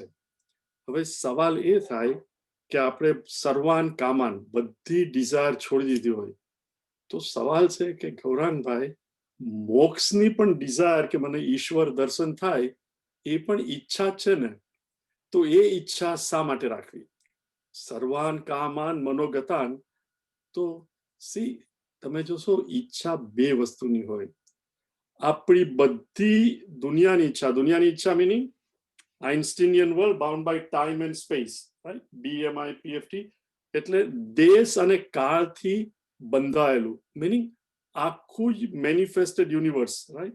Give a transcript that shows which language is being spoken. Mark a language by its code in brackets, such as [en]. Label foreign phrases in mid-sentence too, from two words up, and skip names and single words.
[gu] હવે સવાલ એ થાય કે આપણે [sa] सर्वान कामान, [gu] બધી ડિઝાયર છોડી દીધી હોય તો સવાલ છે કે ગૌરાંગભાઈ, મોક્ષની પણ ડિઝાયર કે મને ઈશ્વર દર્શન થાય એ પણ ઈચ્છા છે ને, તો એ ઈચ્છા શા માટે રાખવી? [sa] सर्वान कामान मनोगतान, [gu] તો સી તમે જોશો ઈચ્છા બે વસ્તુની હોય. આપણી બધી દુનિયાની ઈચ્છા [en] meaning Einsteinian world bound by time and space, right? [gu] BMIPFT, એટલે દેશ અને કાળથી બંધાયેલું, મીનિંગ આખું જ [en] manifested universe, [gu] રાઈટ?